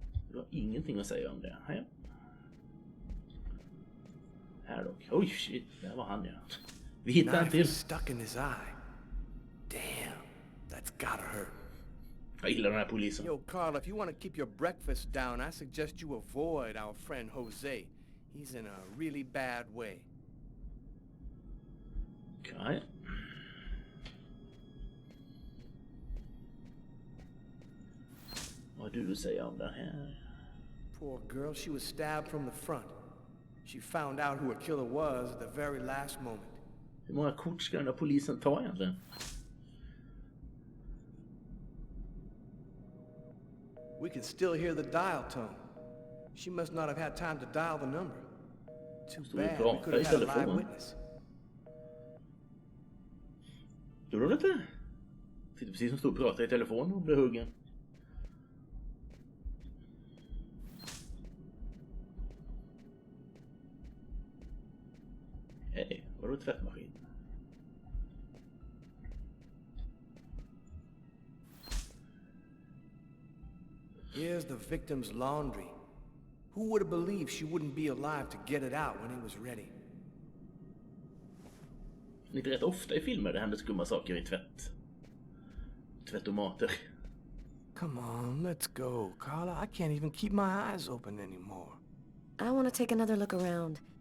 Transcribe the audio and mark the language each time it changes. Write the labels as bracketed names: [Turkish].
[Swedish] Du har ingenting att säga om det. Här. Här dock. Oj, shit. Där var han, ja. Vi hittar en till. [English] Stuck in his eye. Damn, that's gotta hurt. [Swedish] Jag gillar den här polisen. [English] Yo, Carl, if you want to keep your breakfast down, I suggest you avoid our friend Jose. He's in a really bad way. Okay. [Swedish] Vad du säger om den här? [English] Poor girl, she was stabbed from the front. She found out who her killer was at the very last moment. [Swedish] Hur många kort ska den där polisen ta egentligen? [English] We can still hear the dial tone. She must not have had time to dial the number. Too bad. We could have had a live witness. [Swedish] Gjorde du det? Sitter precis som stod och pratade i telefon och blev huggen. Hej, vadå tvättmaskin? [English] Here's the victim's laundry. Who would have believed she wouldn't be alive to get it out when it was ready? [Swedish] Inte rätt ofta i filmer det händer skumma saker i tvättomater. [English] Come on, let's go. Carla, I can't even keep my eyes open anymore. I want to take another look around.